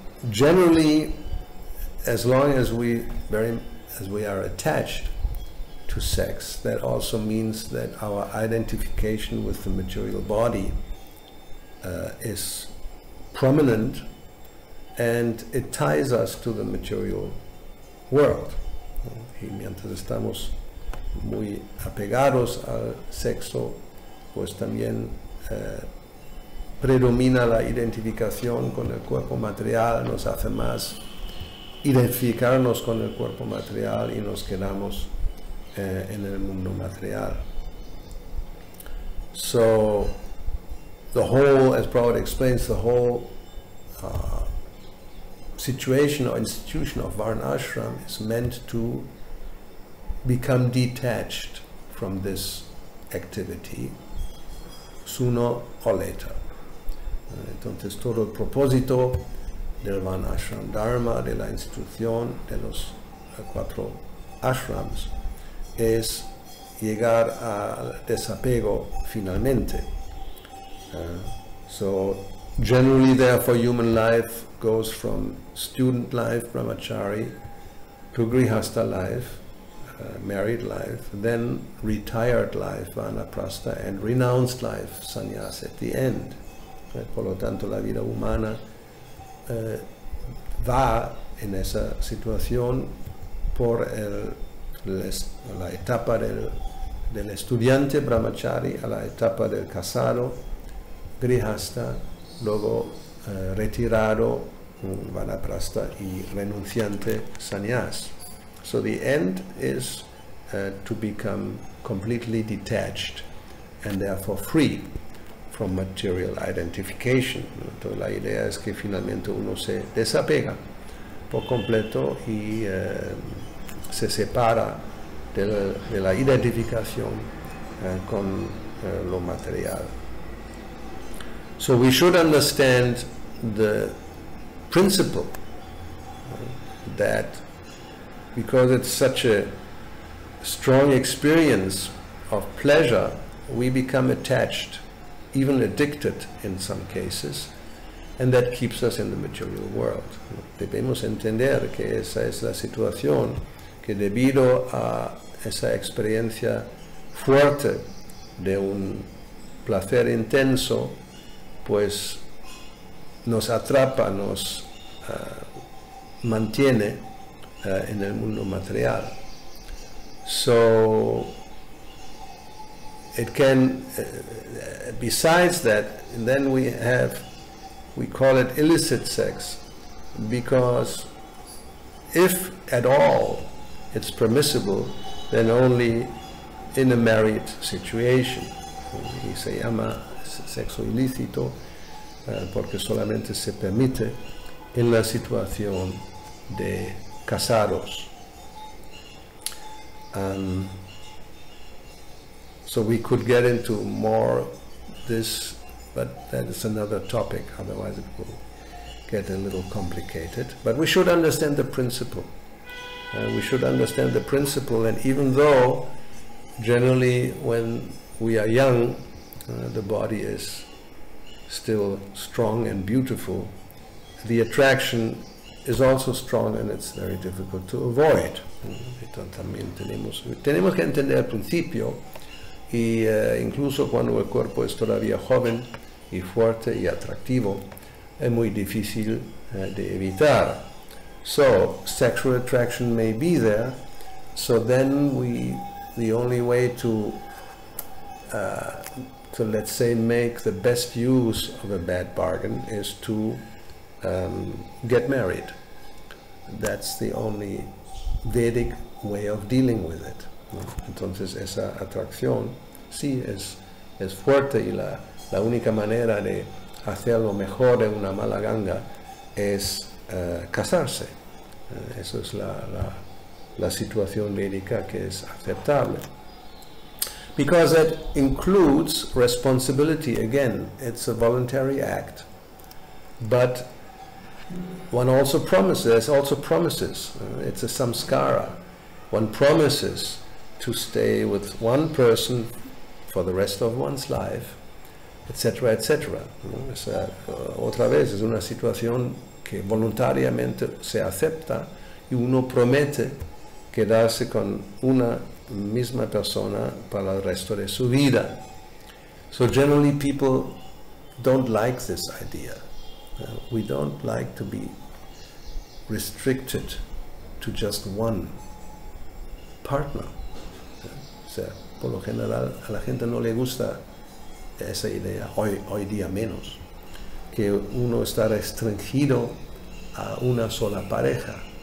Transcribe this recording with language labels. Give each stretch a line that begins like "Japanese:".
English: Generally, as long as we are attached to sex, that also means that our identification with the material body is prominent, and it ties us to the material world.
Spanish: Y mientras estamos muy apegados al sexo, pues también predomina la identificación con el cuerpo material, nos hace más identificarnos con el cuerpo material y nos quedamos en el mundo material.
English: So the whole, as Prabhupada explains, the whole situation or institution of Varna ashram is meant to become detached from this activity sooner or later.
Spanish: Entonces todo el propósito del Varna ashram dharma, de la institución de los 4 ashrams, es llegar al desapego finalmente.
English: So generally, therefore, human life goes from student life, brahmachari, to grihastha life, married life, then retired life, vanaprastha, and renounced life, sannyas, at the end.
Spanish: Por lo tanto, la vida humana va en esa situación por la etapa del estudiante brahmachari a la etapa del casado grihastha, luego retirado vanaprastha y renunciante sannyas.
English: So the end is to become completely detached and therefore free from material identification.
Spanish: Entonces la idea es que finalmente uno se desapega por completo y se separa de la identificación con lo material.
English: So we should understand the principle that because it's such a strong experience of pleasure, we become attached, even addicted in some cases, and that keeps us in the material world.
Spanish: Debemos entender que esa es la situación, que debido a esa experiencia fuerte de un placer intenso, pues nos atrapa, nos mantiene en el mundo material.
English: So it can, besides that, then we call it illicit sex, because if at all it's permissible, then only in a married situation.
Spanish: Y se llama sexo ilícito porque solamente se permite en la situación de casados.
English: So we could get into more this, but that is another topic, otherwise it will get a little complicated. But we should understand the principle. We should understand the principle, and even though generally when we are young, the body is still strong and beautiful, the attraction is also strong and it's very difficult to avoid.
Spanish: Entonces también tenemos que entender el principio, y incluso cuando el cuerpo es todavía joven y fuerte y atractivo, es muy difícil de evitar.
English: So sexual attraction may be there, so then the only way to let's say make the best use of a bad bargain is to get married. That's the only Vedic way of dealing with it.
Spanish: Entonces esa atracción sí es fuerte, y la única manera de hacerlo mejor en una mala ganga es casarse. Eso es la situación védica que es aceptable.
English: Because it includes responsibility. Again, it's a voluntary act, but one also promises, there's also promises. It's a samskara. One promises to stay with one person for the rest of one's life, etc., etc.
Spanish: Otra vez, es una situación que voluntariamente se acepta y uno promete quedarse con una misma persona para el resto de su vida.
English: So generally people don't like this idea. We don't like to be restricted to just one partner.
Spanish: O sea, por lo general a la gente no le gusta esa idea, hoy día menos, que uno está restringido a una sola pareja.